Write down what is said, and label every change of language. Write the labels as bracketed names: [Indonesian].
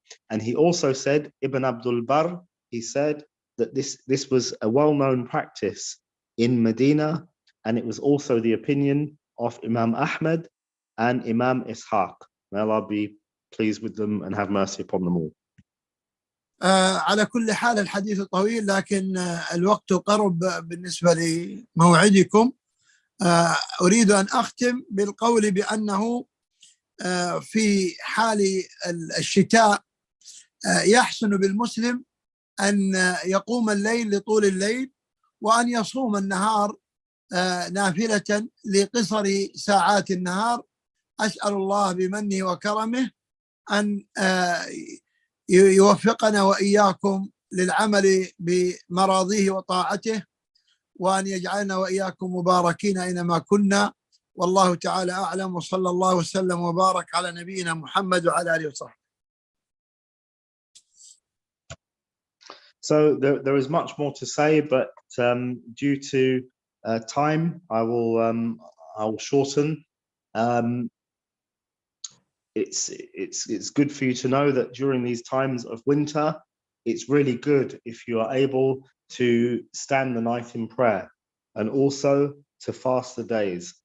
[English] And he also said, Ibn Abdul Barr, he said that this was a well-known practice in Medina, and it was also the opinion of Imam Ahmad and Imam Ishaq. May Allah be pleased with them and have mercy upon them all. [Arabic] على كل حال الحديث طويل، لكن الوقت قرب بالنسبة لموعدكم، أريد أن أختم بالقول بأنه في حال الشتاء يحسن بالمسلم أن يقوم الليل لطول الليل وأن يصوم النهار نافلة لقصر ساعات النهار. أسأل الله بمنه وكرمه أن يوفقنا وإياكم للعمل بمراضيه وطاعته، وأن يجعلنا وإياكم مباركين أينما كنا، والله تعالى أعلم، وصلى الله وسلم وبارك على نبينا محمد وعلى آله وصحبه. [English] So there is much more to say, but due to time, I will shorten. It's good for you to know that during these times of winter, it's really good if you are able to stand the night in prayer and also to fast the days.